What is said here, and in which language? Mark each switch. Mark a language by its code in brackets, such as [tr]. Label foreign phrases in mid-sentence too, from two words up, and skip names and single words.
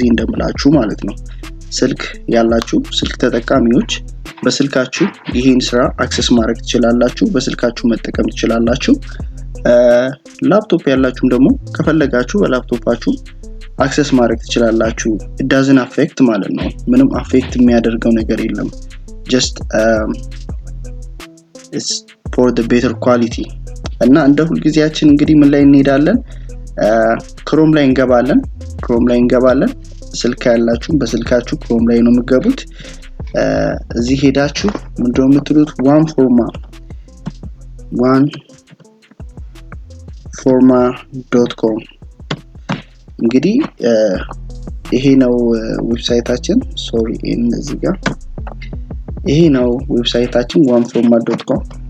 [am] እንደምላችሁ ማለት ነው። ስልክ ያላችሁ ስልክ ተጠቃሚዎች በስልካችሁ ይሄን ስራ አክሰስ ማድረግ ትችላላችሁ፣ በስልካችሁ መጠቀም ትችላላችሁ። ላፕቶፕ ያላችሁም ደግሞ ከፈለጋችሁ በላፕቶፓችሁ አክሰስ ማድረግ ትችላላችሁ። [en] it doesn't affect [am] ማለት ነው። ምንም አፌክት የሚያደርገው ነገር የለም። [en] just it's for the better quality። [am] እና እንደ ሁል ጊዜያችን እንግዲህ ምን ላይ እንሄዳለን? ክሮም ላይ እንገባለን። ስልክ ያላችሁ በስልካችሁ ክሮም ላይ ነው የምትገቡት። እዚህ ሄዳችሁ ምንድነው የምትሉት? oneforma.com። እንግዲህ ይሄ ነው ዌብሳይታችን። ሶሪ እዚህ ጋር ይሄ ነው ዌብሳይታችን oneforma.com።